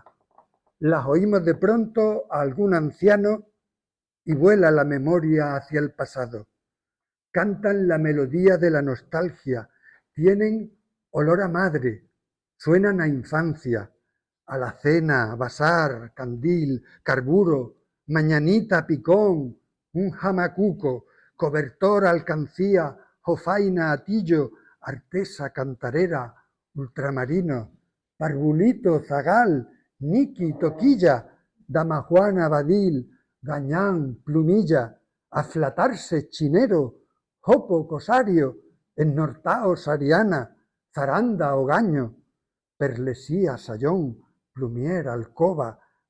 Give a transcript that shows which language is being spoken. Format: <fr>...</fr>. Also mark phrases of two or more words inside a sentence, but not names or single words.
<es>Las oímos de pronto a algún anciano y vuela la memoria hacia el pasado. Cantan la melodía de la nostalgia, tienen olor a madre, suenan a infancia, alacena, basar, candil, carburo, mañanita, picón, un jamacuco, cobertor, alcancía, jofaina, atillo, artesa, cantarera, ultramarino, parbulito, zagal, niqui, toquilla, damajuana, badil, gañán, plumilla, aflatarse, chinero, jopo, cosario, ennortao, sariana, zaranda, ogaño, perlesía, sayón, plumier, alcoba,</es>